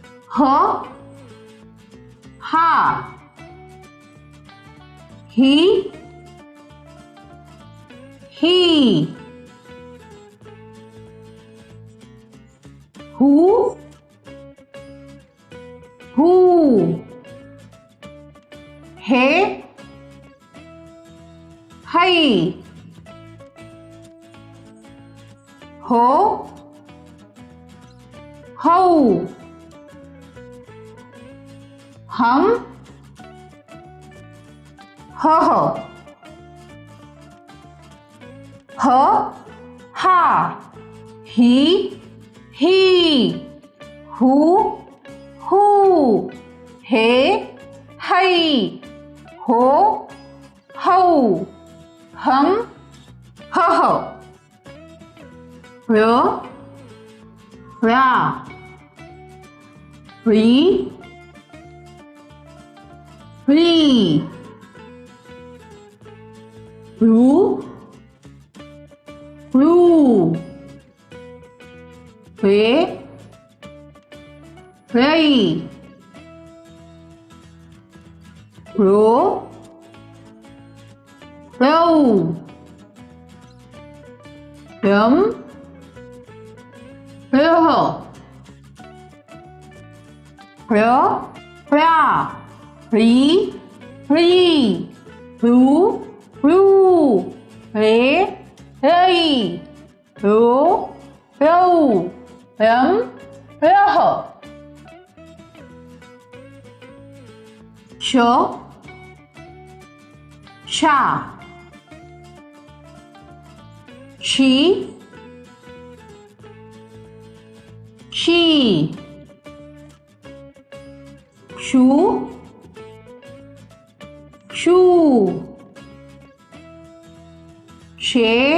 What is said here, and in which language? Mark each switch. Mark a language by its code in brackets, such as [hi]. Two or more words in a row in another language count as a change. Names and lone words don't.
[hi] ह हा ही ही हू हू हे हई हो हौ हम ह ह हा ही ही हू हू हे हई हो हौ हम ह र रा री री रू रू रे रई रो रौ रम रह र रा री री रू रू रे रई रो रौ रम रह श शा शी शी शू शू शे